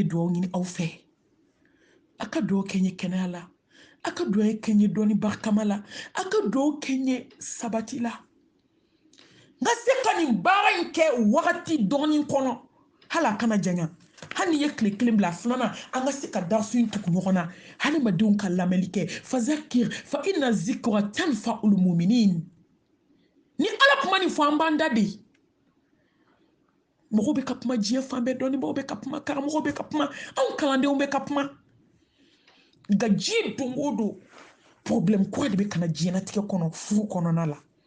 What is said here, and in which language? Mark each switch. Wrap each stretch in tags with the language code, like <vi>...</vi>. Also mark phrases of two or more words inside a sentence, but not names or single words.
<bm>dugawu ɲini aw fɛ a ka dugawu kɛ n ye kɛnɛya la a ka dugawu kɛ n ye dɔnni barikama la a ka dugawu kɛ n ye sabati la n ka se ka nin baara in kɛ wagati dɔɔnin kɔnɔ hali a kana janya hali ni ye tile kelen bila filanan an ka se ka darasu in tugu ɲɔgɔn na hadamadenw ka lamɛnli kɛ</bm> <ar>فذكر فإن الذكرى تنفع المؤمنين</ar> <bm>ni ala kuma nin fɔ an b'an da de mɔgɔw bɛ ka kuma diɲɛ fan bɛɛ dɔnnibaw bɛ ka kuma karamɔgɔw bɛ ka kuma anw kalandenw bɛ ka kuma nka diɲɛ don o don problème kura de bɛ ka na diɲɛlatigɛ kɔnɔ furu kɔnɔna la</bm>